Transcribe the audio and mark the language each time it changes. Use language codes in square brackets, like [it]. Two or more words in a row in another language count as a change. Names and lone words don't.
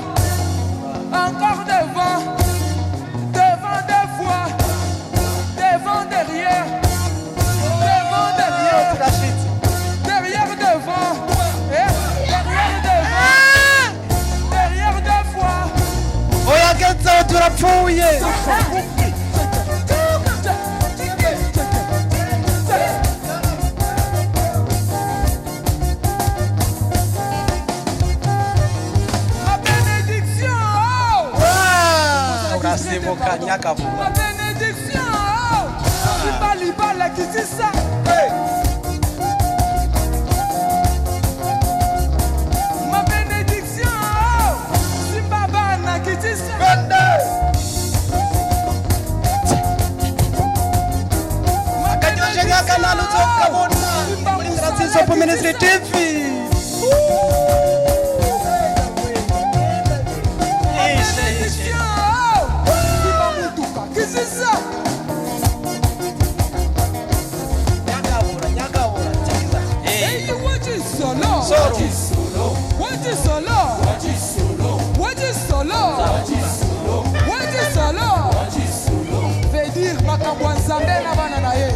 [fr] Encore devant. Devant deux fois. Devant derrière. Devant derrière. Derrière devant. Derrière devant. Derrière deux fois. [rw] oya getso turapfuye Urasimuka Nyakavu. [fr] Ma bénédiction. Liba qui dit ça. Ma bénédiction. Simbabana qui dit ça. Ma bénédiction. Qu'est-ce que c'est ça? [en] Hey, what is solo? What is solo? What is solo? What is solo? What is solo? What is solo? [fr] Veut dire [ln] makabwa nzambe na bana na ye.